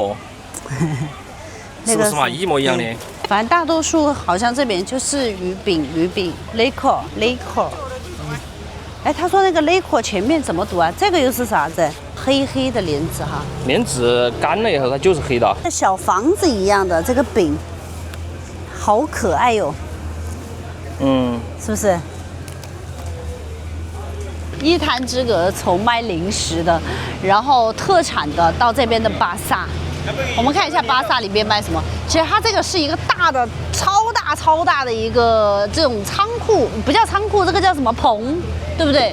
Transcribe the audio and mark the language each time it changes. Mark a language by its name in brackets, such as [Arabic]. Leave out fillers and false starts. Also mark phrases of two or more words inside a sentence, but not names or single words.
[Chinese] 是不是嘛？一模一樣的。反正大多數好像這邊就是魚餅 ，liquor。哎，他說那個 liquor 前面怎麼讀啊？這個又是啥子？黑黑的蓮子哈。蓮子乾了以後它就是黑的。小房子一樣的這個餅，好可愛喲。嗯，是不是？一灘之隔，從賣零食的，然後特產的，到這邊的巴薩。我們看一下巴薩裡面賣什麼。其實它這個是一個大的、超大的一個這種倉庫，不叫倉庫，這個叫什麼棚，對不對？